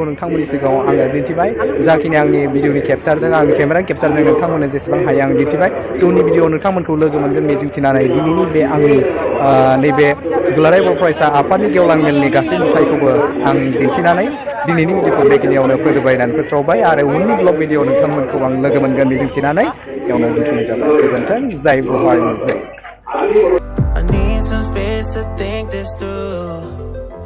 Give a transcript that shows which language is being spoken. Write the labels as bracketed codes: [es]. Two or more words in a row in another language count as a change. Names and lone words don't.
[brx] नोंथांमोननि सिगाङाव आङो दिन्थिबाय जाखिनि आंनि भिडिअनि केपचारजों आंनि केमेरा केपचारजों नोंथांमोननो जेसेबां हायो आं दिन्थिबाय उननि भिडिअआव नोंथांमोनखौ लोगो मोनगोन मिजिंथिनानै दिनैनि बे आंनि नैबे दुलाराय बर' फरायसा आफादनि गेवलां मेलनि गासै नुथायखौबो आं दिन्थिनानै दिनैनि भिडिअखौ बेखिनियावनो फोजोबबायनानै फोस्रावबाय आरो उननि [en] blog video [brx] नोंथांमोनखौ आं लोगो मोनगोन मिजिंथिनानै बेयावनो दोनथ'नाय जाबाय गोजोन्थों जय बर' जय [en] I need some space to think this through.